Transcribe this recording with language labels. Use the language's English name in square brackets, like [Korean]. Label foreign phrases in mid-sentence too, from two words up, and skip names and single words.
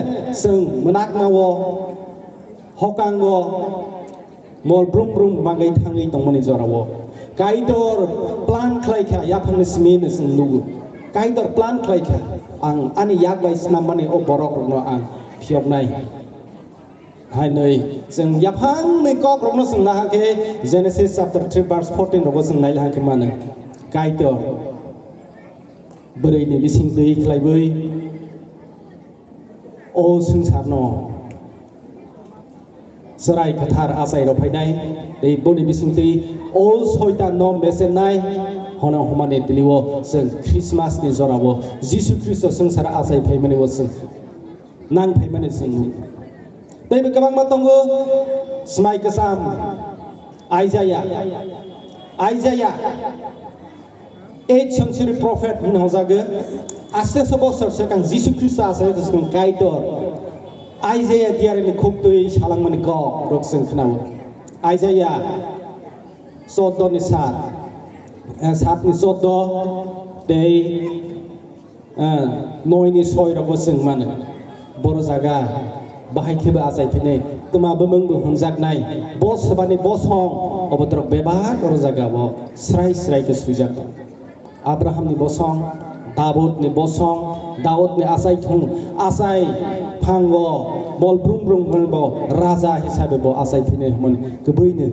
[Kok Borok] seng menak mawo hokang wo mol brum brum mangai thangi tongmani jorawo kaidor plan khlaikha ya phang simi ne seng lugu kaidor plan khlaikha ang ani yak bai snam mane o borok no ang phiok nai hai nei seng yaphang nei kok rong no seng na ke [English] Genesis chapter 3 verse 14 [Kok Borok] ro seng nai la ke mane kaidor berai ni bising dei khlai bai o sengsar no serai kathar asai ro phai nai dei boni bising dei o soitan no mesen nai hono humane diliwo seng Christmas ni jorabo Jesus Christ sengsar asai phai mane wo seng nang phai mane seng dei be kabang matongo smai kesam Isaiah [English] 8th century prophet [Kok Borok] in Hozaga aste sobo sekan Jesus Christ asai kesung kaidor Isaiah diare ni khop tui salang mani ko rok seng khnau Isaiah soddo ni sat ni soddo dei noi ni soi ro seng man boro jaga bahai kheba asai phine tuma bemeng bu hungjak nai bos sabani bos hong obotrok beba ro jaga bo srai ke sujak Abraham ni bosong Daud ni bosong Daud ni asai thung asai phango bol brum brum bo raja hisabe bo asai phine mon kebui ni